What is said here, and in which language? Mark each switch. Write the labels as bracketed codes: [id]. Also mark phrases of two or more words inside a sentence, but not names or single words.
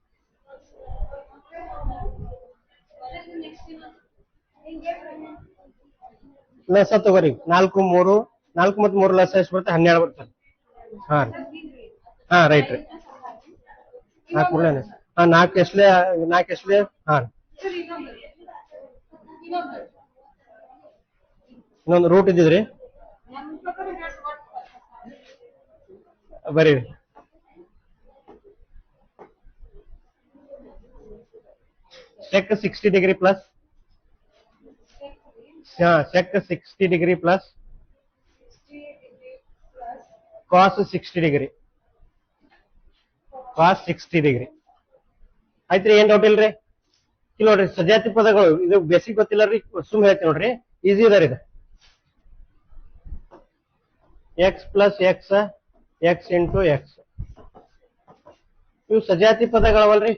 [kn] ಲಸ ತಗೋರಿ 4 3 4 ಮತ್ತು 3 ಲಸ ಎಷ್ಟು ಬರುತ್ತೆ 12 ಬರ್ತದೆ ಹಾ ಹಾ ರೈಟ್ ರೀ 4 ಹಾ 4 ಎಷ್ಟೇ ಹಾ ಇನ್ನೊಂದು ರೂಟ್ ಇದ್ದಿದ್ರಿ ಬರೀ [en] sec 60 degree plus sec 60 degree plus cos 60 degree cos 60 degree [kn] ಆಯ್ತ್ರಿ ಏನ್ ಡೌಟ್ ಇಲ್ರಿ ಇಲ್ಲಿ ನೋಡ್ರಿ ಸಜಾತಿ ಪದಗಳು ಇದು ಬೇಸಿಕ್ ಗೊತ್ತಿಲ್ಲ ರೀ, ಸುಮ್ ಹೇಳ್ತೀನಿ ನೋಡ್ರಿ, ಈಸಿ ಇದಾರೆ ಇದು. [en] x plus x, x into x, [kn] ಇವು ಸಜಾತಿ ಪದಗಳವಲ್ರಿ.